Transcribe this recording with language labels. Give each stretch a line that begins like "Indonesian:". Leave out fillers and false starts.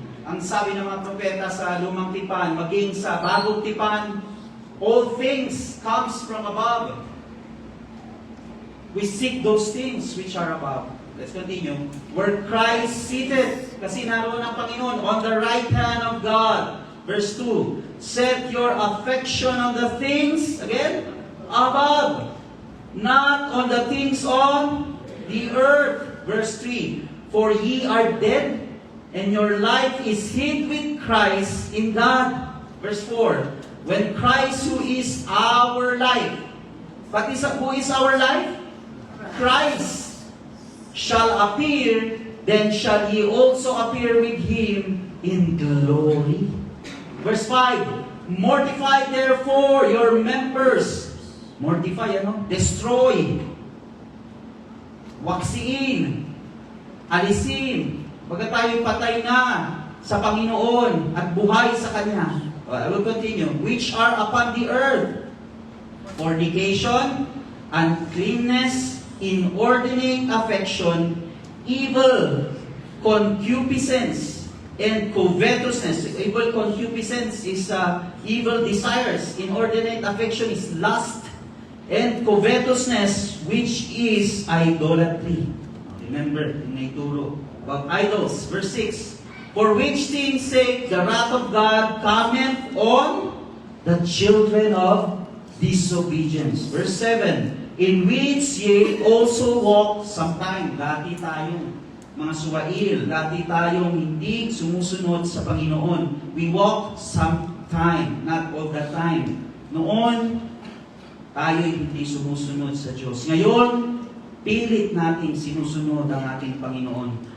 Filipino: Ang sabi ng mga propeta sa Lumang Tipan, maging sa Bagong Tipan,
English: all things comes from above. We seek those things which are above. Let's continue. Where Christ seated,
Filipino: kasi naroon ang Panginoon,
English: on the right hand of God. Verse 2, set your affection on the things, again, above, not on the things on the earth. Verse 3, for ye are dead, and your life is hid with Christ in God. Verse 4, when Christ, who is our life, who is our life? Christ shall appear, then shall ye also appear with Him in glory. Verse 5, mortify therefore your members. Mortify, destroy.
Filipino: Waksiin. Alisin. Pagka tayo patay na sa Panginoon at buhay sa Kanya.
English: I will continue. Which are upon the earth. Fornication, uncleanness, inordinate affection, evil concupiscence, and covetousness. Evil concupiscence is evil desires. Inordinate affection is lust. And covetousness, which is idolatry. Remember, naituro about idols. Verse 6, for which things sake the wrath of God cometh on the children of disobedience. Verse 7, in which ye also walk sometime.
Filipino: Dati tayong mga suwail, dati tayong hindi sumusunod sa Panginoon.
English: We walk sometime, not all the time.
Filipino: Noon, tayo hindi sumusunod sa Diyos. Ngayon, pilit natin sinusunod ang ating Panginoon.